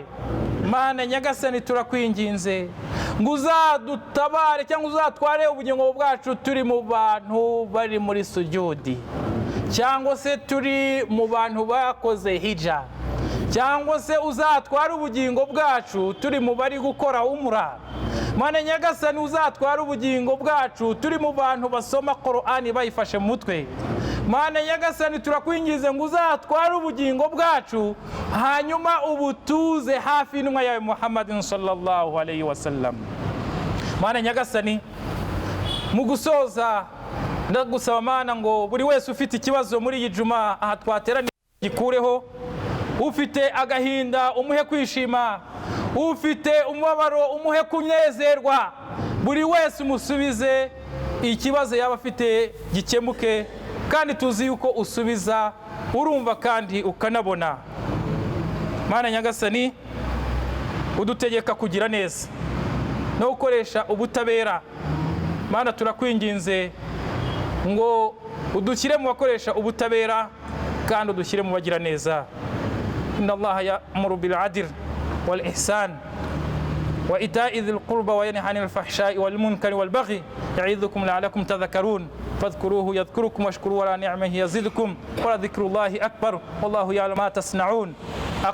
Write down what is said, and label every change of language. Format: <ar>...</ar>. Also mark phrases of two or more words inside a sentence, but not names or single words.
<rw>Mana nyagasani, turakwinginze ngo uzadutabare cyangwa uzatware ubugingo bwacu turi mu bantu bari muri sujudi, cyangwa se turi mu bantu bakoze hija, cyangwa se uzatware ubugingo bwacu turi mu bari gukora umura. Mana nyagasani, uzatware ubugingo bwacu turi mu bantu basoma Qur'ani bayifashe mu mutwe. Mana nyagasani, turakwingize ngo uzatware ubugingo bwacu hanyuma ubutuze hafi y'intumwa yawe Muhammadin</rw> <ar>صلى الله عليه وسلم.</ar> <rw>Mana nyagasani, mu gusoza ndagusaba Mana ngo buri wese ufite ikibazo muri iyi juma aha twateraniye gikureho, ufite agahinda umuhe kwishima, ufite umubabaro umuhe kunezerwa, buri wese umusubize ikibazo yaba afite gikemuke, kandi tuzi yuko usubiza, urumva kandi ukanabona. Mana nyagasani, udutegeka kugira neza no gukoresha ubutabera. Mana turakwinginze ngo udushyire mu bakoresha ubutabera kandi udushyire mu bagira neza.</rw> <ar>إن الله يأمر بالعدل والإحسان وإيتاء ذي القربى وينهى عن الفحشاء والمنكر والبغي يعظكم لعلكم تذكرون فاذكروه يذكركم واشكروه على نعمه يزدكم ولذكر الله أكبر والله يعلم ما تصنعون.</ar>